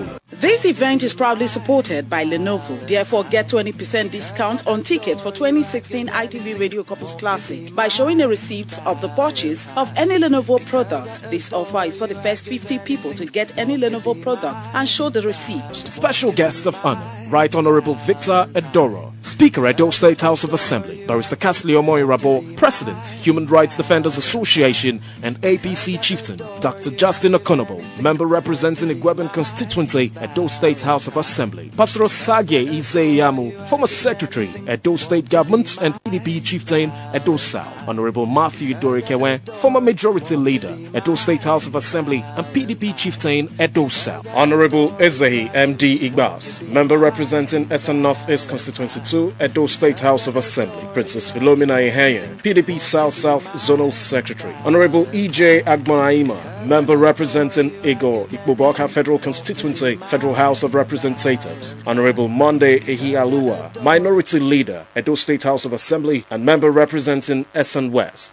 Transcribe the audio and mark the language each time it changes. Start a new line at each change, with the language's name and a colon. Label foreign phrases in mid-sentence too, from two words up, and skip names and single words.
English: This event is proudly supported by Lenovo. Therefore, get 20% discount on tickets for 2016 ITV Radio Couples Classic by showing a receipt of the purchase of any Lenovo product. This offer is for the first 50 people to get any Lenovo product and show the receipt. Special guest of honor, Right Honorable Victor Edoro, Speaker at Edo State House of Assembly, Barrister Castley Omoirabo, President, Human Rights Defenders Association, and APC Chieftain, Dr. Justin Okonobo, Member representing Igweben Constituency, Edo State House of Assembly, Pastor Osage Izeyamu, Former Secretary, Edo State Government and PDP Chieftain, Edo South, Honorable Matthew Dorikewe, Former Majority Leader, Edo State House of Assembly and PDP Chieftain, Edo South, Honorable Ezehi MD Igbas, Member representing Essen North East Constituency 2, Edo State House of Assembly, Princess Philomena Iheye, PDP South Zonal Secretary, Honorable EJ Agbonaima, Member representing Igor Ikboboka Federal Constituency, Federal House of Representatives, Honorable Monday Ehialua, Minority Leader, Edo State House of Assembly, and Member representing Essen West.